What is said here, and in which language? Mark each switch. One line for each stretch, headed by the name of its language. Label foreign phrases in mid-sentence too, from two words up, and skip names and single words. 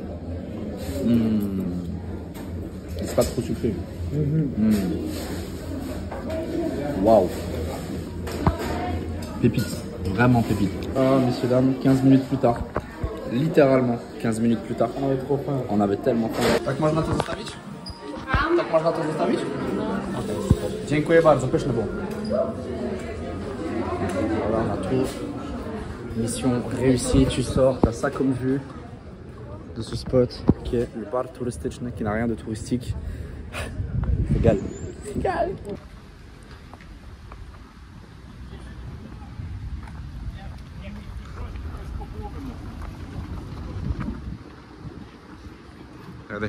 French: C'est pas trop sucré. Waouh. Pépite, vraiment pépite. Ah, messieurs, dames, 15 minutes plus tard. Littéralement, 15 minutes plus tard. On avait trop faim. On avait tellement faim.
Polish: Tak można to zostawić? Tak można to zostawić? Dziękuję bardzo, pyszne było.
French: Voilà, on a tout. Mission réussie, tu sors, t'as ça comme vue de ce spot qui est le bar touristique, qui n'a rien de touristique. Régal. Régal. Regardez.